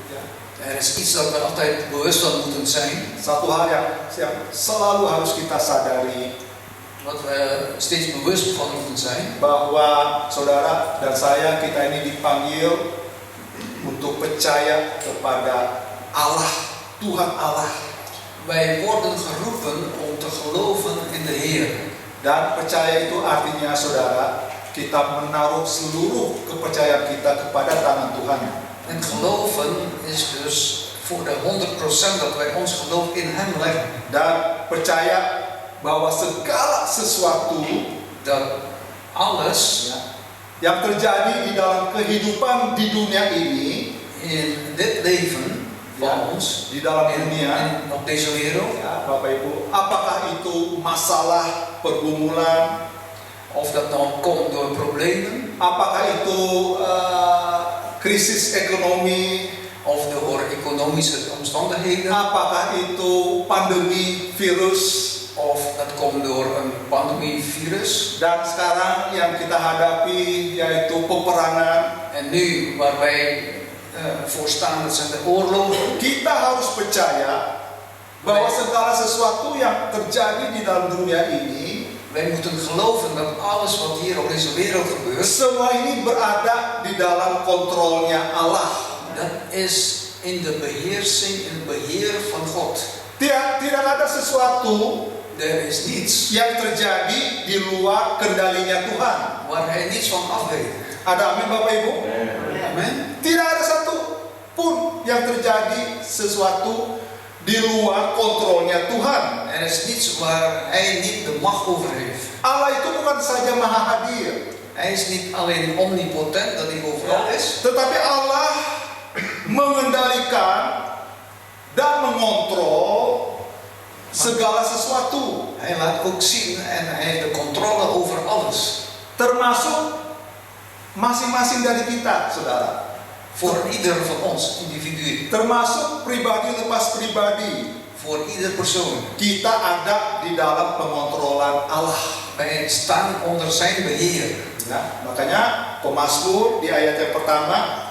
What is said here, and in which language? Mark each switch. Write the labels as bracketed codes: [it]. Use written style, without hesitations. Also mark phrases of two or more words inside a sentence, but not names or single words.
[nl] Er is iets dat we altijd bewust van moeten zijn. [id] Satu hal yang selalu harus kita sadari, [nl] Wat we steeds bewust van moeten zijn. [id] bahwa saudara dan saya kita ini dipanggil untuk percaya kepada Allah, Tuhan Allah. [nl] Wij worden geroepen om te geloven in de Heer. [id] Dan percaya itu artinya saudara, kita menaruh seluruh kepercayaan kita kepada tangan Tuhan. [nl] En geloven is dus voor de 100% dat wij ons geloof in Hem leggen. [id] Dan percaya bahwa segala sesuatu [nl] Dat alles [id] yang terjadi di dalam kehidupan di dunia ini, [nl] in dit leven van ons, [id] di dalam dunia, [nl] op deze wereld, [id] ya, Bapak Ibu, apakah itu masalah pergumulan, [nl] of dat nou komt door problemen, [id] apakah itu krisis ekonomi, [nl] of door economische omstandigheden, [id] apakah itu pandemi virus, [nl] of dat komt door een pandemievirus. [id] dan sekarang yang kita hadapi yaitu peperangan. [nl] En nu waar wij voor staan, dat zijn de oorlogen. [id] Kita harus percaya bahwa segala sesuatu yang terjadi di dalam dunia ini, [nl] Wij moeten geloven dat alles wat hier op deze wereld gebeurt, [id] semua ini berada di dalam kontrolnya Allah. [nl] dat is in de beheersing, in het beheer van God. [id] Tidak ada sesuatu [nl] Er is niets [id] yang terjadi di luar kendalinya Tuhan. [nl] waar Hij niets van af weet. [id] Ada amin Bapak Ibu? [nl] Amen. [id] Tidak ada satu pun yang terjadi sesuatu di luar kontrolnya Tuhan. [nl] Er is niets waar Hij niet de macht over heeft. [id] Allah itu bukan saja maha hadir, [nl] Hij is niet alleen omnipotent, dat Hij overal is. [id] tetapi Allah mengendalikan dan mengontrol segala sesuatu, [nl] Hij laat ook zien en Hij heeft de controle over alles. [id] termasuk masing-masing dari kita, saudara. [nl] Voor ieder van ons, [id] individu. Termasuk pribadi lepas pribadi. [nl] Voor ieder persoon. [id] Kita ada di dalam pengontrolan Allah. [nl] Wij staan onder zijn beheer. [id] Ya, makanya pemazmur di ayat yang pertama,